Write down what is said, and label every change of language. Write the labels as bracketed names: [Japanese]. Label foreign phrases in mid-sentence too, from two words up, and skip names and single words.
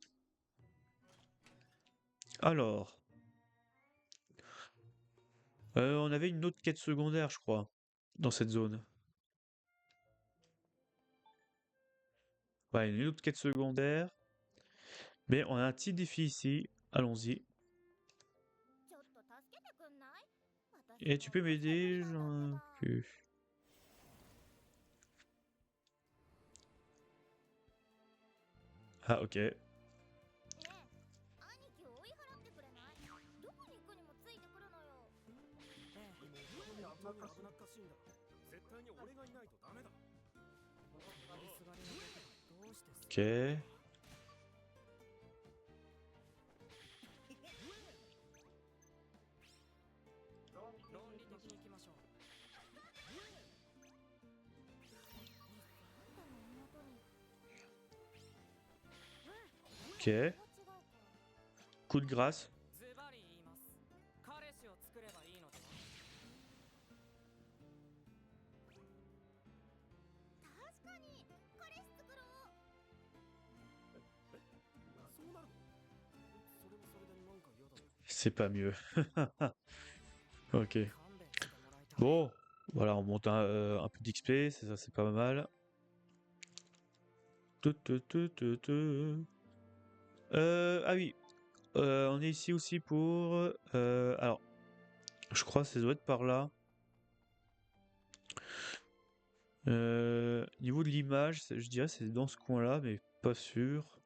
[French] Alors, on avait une autre quête secondaire, je crois, dans cette zone. Ouais, une autre quête secondaire. Mais on a un petit défi ici. Allons-y. Et tu peux m'aider? J'en ai plus. Ah, ok. [Japanese] ねえ、兄貴を追い払ってくれない？どこに行くにもついてくるのよ。本当に危なっかしいんだ。絶対に俺がいないとダメだ。リスガリのことどうして Ok. 論理的に行きましょう。あんたの妹に Ok. 違うか。 [French] Coup de grâce. [Japanese] ズバリ言います。彼氏を作ればいいのでは？確かに彼氏作ろう。そうなるの？それもそれでなんか嫌だ。 [French] C'est pas mieux. Ok. [Japanese] 勘弁してもらいたい。 [French] Bon. Voilà, on monte un peu d'XP. C'est ça, c'est pas mal. Ah oui. On est ici aussi pour... alors, je crois que ça doit être par là. Niveau de l'image, je dirais c'est dans ce coin-là, mais pas sûr.